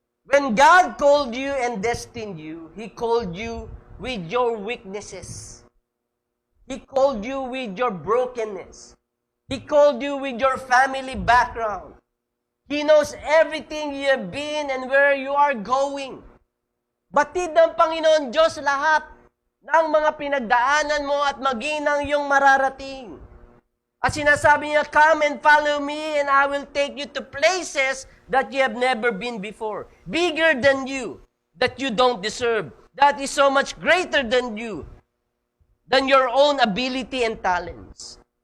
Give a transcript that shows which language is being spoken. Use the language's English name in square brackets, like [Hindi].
[English] When God called you and destined you, He called you with your weaknesses. He called you with your brokenness. He called you with your family background. He knows everything you have been and where you are going. [Filipino] Batid ng Panginoon Diyos lahat ng mga pinagdaanan mo at maging ng iyong mararating. [English] At sinasabi niya, come and follow me and I will take you to places that you have never been before. Bigger than you, that you don't deserve. That is so much greater than you, than your own ability and talents.